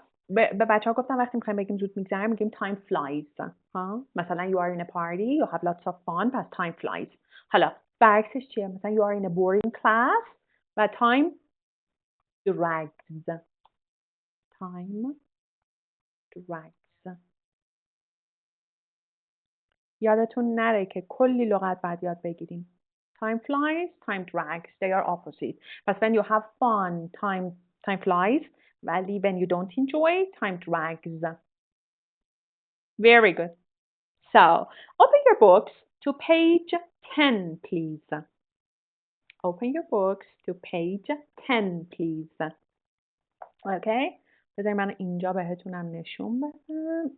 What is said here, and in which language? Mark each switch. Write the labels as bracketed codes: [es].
[fa] به بچه ها گفتم وقتی میخوایم بگیم زود میگذره میگیم [en] time flies. [fa] ها؟ مثلا [en] you are in a party, you have lots of fun, [fa] پس [en] time flies. [fa] حالا برعکسش چیه؟ مثلا [en] you are in a boring class [fa] و [en] time drags. Time drags. [fa] یادتون نره که کلی لغت باید یاد بگیریم. [en] Time flies, time drags. They are opposite. [fa] پس [en] when you have fun, time flies. [fa] ولی [en] when you don't enjoy, time drags. Very good. So, open your books to page 10, please. Open your books to page 10, please. Okay? [fa] بذارید من اینجا بهتونم نشون بدم.